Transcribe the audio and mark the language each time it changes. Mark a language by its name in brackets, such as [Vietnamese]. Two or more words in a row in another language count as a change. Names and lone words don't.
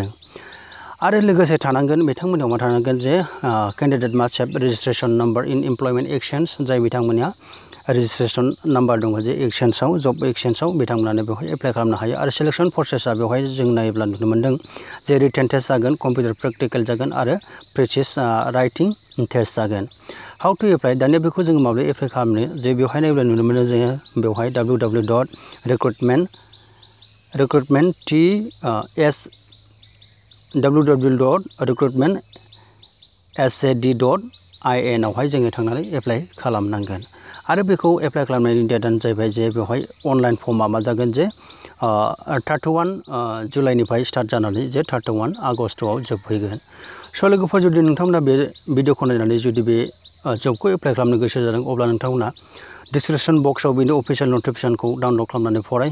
[Bodo] आरो लोगोसे थानांगोन बिथांमोननियाव मा थानांगोन जे [English] candidate must have registration number in employment exchange [Bodo] जाय बिथांमोनहा [English] registration number [Bodo] दङ जे एक्सचेन्जआव जब एक्सचेन्जआव बिथांमोनानो बेवहाय एप्लाइ खालामनो हायो। आरो [English] selection process [Bodo] बेवहाय जों नायोब्ला नुनो मोन्दों जे [English] written test [Bodo] जागोन, [English] computer practical [Bodo] जागोन आरो [English] practice writing test [Bodo] जागोन। [English] how to apply [Bodo] दानिया बेखौ जोङो माबोरै एप्लाइ खालामनो जे बेवहाय नायोब्ला नुनो मोनो जोङो बेवहाय www.recruitment.sad.in आवहाय जोङो थांनानै एप्लाइ खालामनांगोन। आरो बेखौ एप्लाइ खालामनायनि डेटआनो जाहैबाय जे बेवहाय [English] online form [Bodo] मा जागोन जे 31 जुलाइनिफ्राय स्टार्ट जानानै जे 31 आगस्टआव जोबहैगोन। लोगोफोर जुदि नोंथांमोना बे भिडिअखौ नायनानै जुदि बे जबखौ एप्लाइ खालामनो गोसो जादों अब्ला नोंथांमोना [English] description box [Bodo] बेनि [English] official notification [Bodo] डाउनलड खालामनानै फराय।